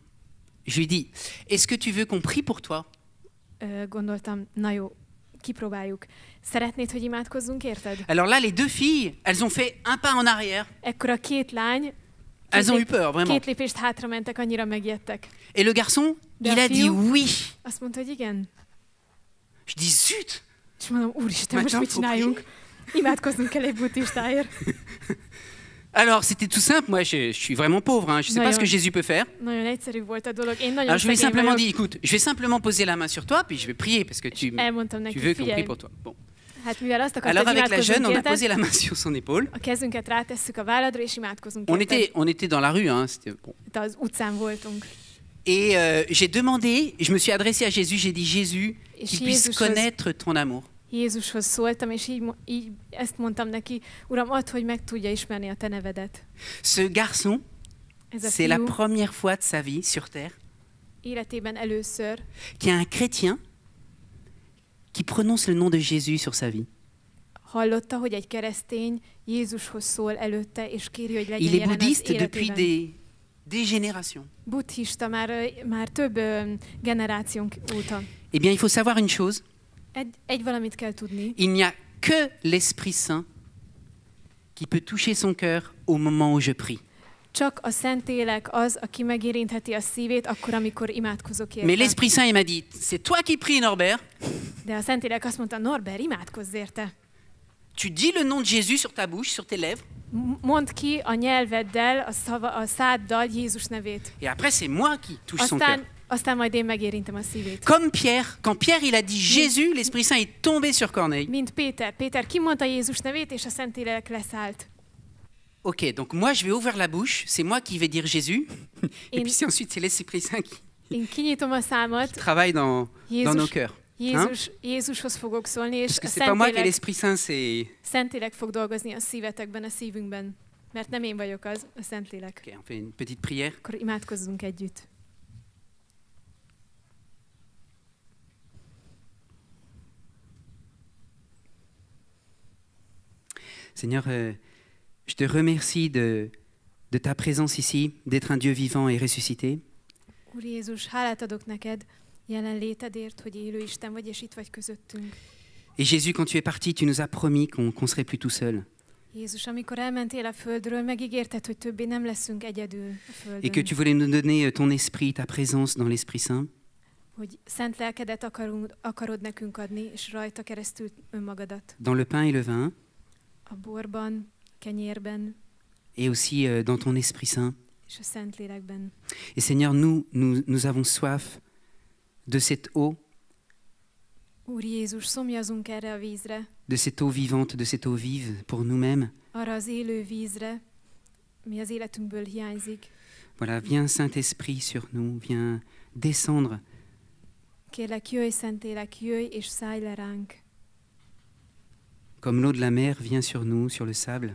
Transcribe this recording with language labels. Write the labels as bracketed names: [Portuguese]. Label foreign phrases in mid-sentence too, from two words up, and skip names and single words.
[French] je lui ai dit, est-ce que tu veux qu'on prie pour toi? [Hungarian] gondoltam, na jó, kipróbáljuk. Szeretnéd, hogy imádkozzunk, érted? [French] Alors là, les deux filles, elles ont fait un pas en arrière. [Hungarian] Ekkor a 2 lány [French] Elles ont eu peur, vraiment. [Hungarian] 2 lépést hátra mentek, annyira megijedtek. [French] Et le garçon, [Hungarian] De [French] il a a dit [Hungarian] fiú? [French] oui. [Hungarian] Azt mondta, hogy igen. [French] Je dis, zut! [Hungarian] És mondom, úristen, most [French] Maintenant, [Hungarian] mit [French] faut [Hungarian] csináljunk? Imádkoznunk kell egy buddhistáért. [French] Alors, c'était tout simple. Moi, je suis vraiment pauvre. Hein. Je ne sais Ouais, pas ce que ouais. Jésus peut faire. [Hungarian] Nagyon egyszerű volt a dolog. Én nagyon [French] Alors, je lui ai [Hungarian] szegény [French] simplement [Hungarian] vagyok. [French] dit, écoute, je vais simplement poser la main sur toi, puis je vais prier parce que [Hungarian] Elmondtam [French] tu [Hungarian] neki, [French] veux qu'on prie [Hungarian] figyelj, [French] pour toi. Bon. [Hungarian] hát mivel azt [French] Alors, [Hungarian] akartad, [French] avec la jeune, [Hungarian] imádkozzunk [French] on a posé [Hungarian] érted, [French] la main sur son épaule. [Hungarian] a kezünket rátesszük a válladra, és imádkozunk [French] On [Hungarian] érted. [French] était dans la rue. Hein. C'était bon. [Hungarian] Itt az utcán voltunk. [French] Et j'ai demandé, je me suis adressé à Jésus, j'ai dit, Jésus, Et qu'il puisse [Hungarian] Jézushoz- [French] connaître ton amour. [Hungarian] Jézushoz szóltam, és így ezt mondtam neki, Uram, add, hogy meg tudja ismerni a te nevedet. [French] Ce garçon, [Hungarian] Ez a [French] c'est la [Hungarian] fiú [French] première fois de sa vie sur Terre [Hungarian] életében először [French] qu'il y a un chrétien qui prononce le nom de Jésus sur sa vie. [Hungarian] hallotta, hogy egy keresztény Jézushoz szól előtte, és kéri, hogy legyen [French] Il est [Hungarian] jelen az [French] bouddhiste depuis [Hungarian] életében. [French] des générations. [Hungarian] Buddhista már több generációnk óta. [French] Eh bien, il faut savoir une chose, [Hungarian] Egy valamit kell tudni, [French] il n'y a que l'Esprit Saint qui peut toucher son cœur au moment où je prie. [Hungarian] csak a Szentlélek az, aki megérintheti a szívét, akkor, amikor imádkozok [French] Mais [Hungarian] érte. [French] l'Esprit Saint, il m'a dit, c'est toi qui pries, Norbert. [Hungarian] De a Szentlélek azt mondta, Norbert, imádkozz érte. [French] tu dis le nom de Jésus sur ta bouche, sur tes lèvres. [Hungarian] Mondd ki a nyelveddel, a száddal Jézus nevét. [French] Et après, c'est moi qui touche son cœur. [Hungarian] Aztán majd én megérintem a szívét. [French] Comme Pierre, quand Pierre il a dit Jésus, l'Esprit Saint est tombé sur Corneille. [Hungarian] Mint Péter. Péter kimondta Jézus nevét, és a Szentlélek leszállt. [French] Ok, donc moi je vais ouvrir la bouche, c'est moi qui vais dire Jésus, et puis ensuite c'est l'Esprit Saint qui [Hungarian] Én kinyitom a számot, [French] travaille dans nos cœurs. [Hungarian] Jézushoz fogok szólni, és [French] Parce que c'est pas moi qui ai l'Esprit Saint, c'est... [Hungarian] Szentlélek fog dolgozni a szívetekben, a szívünkben. Mert nem én vagyok az, a Szentlélek. [French] Ok, on fait une petite prière. [Hungarian] Akkor imádkozzunk együtt. [French] Seigneur, je te remercie de ta présence ici, d'être un Dieu vivant et ressuscité. [Hungarian] Úr Jézus, hálát adok neked jelenlétedért, hogy élő Isten vagy, és itt vagy közöttünk. [French] Et Jésus, quand tu es parti, tu nous as promis qu'on serait plus tout seul. [Hungarian] Jézus, amikor elmentél a földről, megígérted, hogy többé nem leszünk egyedül a földön. [French] Et que tu voulais nous donner ton esprit, ta présence dans l'Esprit Saint. [Hungarian] Hogy szent lelkedet akarod nekünk adni, és rajta keresztül önmagadat. [French] Dans le pain et le vin. [Hungarian] A borban, kenyérben. [French] Et aussi dans ton Esprit Saint. [Hungarian] És a Szentlélekben. [French] Et Seigneur, nous avons soif de cette eau. [Hungarian] Úr Jézus, szomjazunk erre a vízre. [French] De cette eau vivante, de cette eau vive pour nous-mêmes. [Hungarian] Arra az élő vízre, mi az életünkből hiányzik. [French] Voilà, viens Saint-Esprit sur nous, viens descendre. [Hungarian] Kérlek, jöjj Szentlélek, jöjj és szállj le ránk. [French] Comme l'eau de la mer vient sur nous, sur le sable.